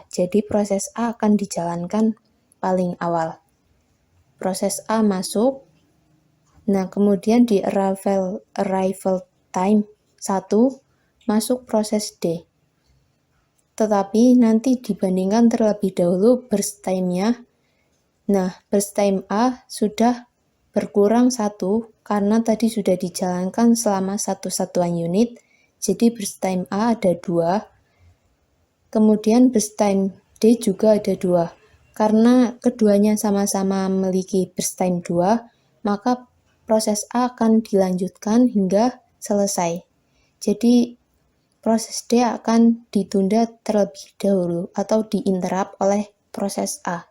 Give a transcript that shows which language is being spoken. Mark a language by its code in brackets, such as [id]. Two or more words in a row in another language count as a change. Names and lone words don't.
[id] Jadi proses A akan dijalankan paling awal. Proses A masuk, nah kemudian di [en] arrival time [id] 1 masuk proses D. Tetapi nanti dibandingkan terlebih dahulu [en] burst time- [id] nya. Nah, [en] burst time [id] A sudah berkurang 1 karena tadi sudah dijalankan selama 1 satuan unit. Jadi [en] burst time [id] A ada 2. Kemudian [en] burst time [id] D juga ada 2. Karena keduanya sama-sama memiliki [en] burst time [id] 2, maka proses A akan dilanjutkan hingga selesai. Jadi proses D akan ditunda terlebih dahulu atau diinterrupt oleh proses A.